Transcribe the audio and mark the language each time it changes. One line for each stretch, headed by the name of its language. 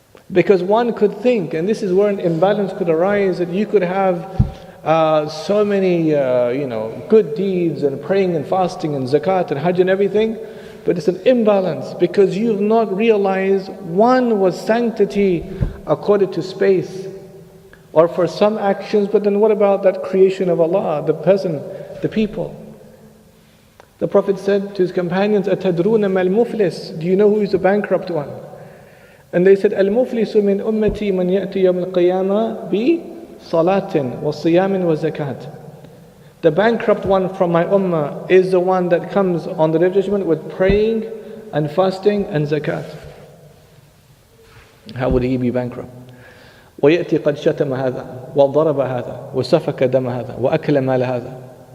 English: Because one could think, and this is where an imbalance could arise, that you could have so many good deeds and praying and fasting and zakat and hajj and everything, but it's an imbalance because you've not realized one was sanctity according to space or for some actions, but then what about that creation of Allah, the person, the people? The Prophet said to his companions,
Arabic: أَتَدْرُونَ مَا الْمُفْلِسِ,
English: do you know who is the bankrupt one? And they said,
Arabic: الْمُفْلِسُ مِنْ أُمَّتِي مَنْ يَأْتِي يَوْمَ الْقِيَامَةِ بِصَلَاةٍ وَصِيَامٍ وَزَكَاةٍ.
English: The bankrupt one from my ummah is the one that comes on the day of judgment with praying and fasting and zakat. How would he be bankrupt?
Arabic: وَيَأْتِي قَدْ شَتَمَ هَذَا وَضَرَبَ هَذَا وَسَفَكَ دَمَ هَذَا وَأَكْلَ مَالَ هَذَا.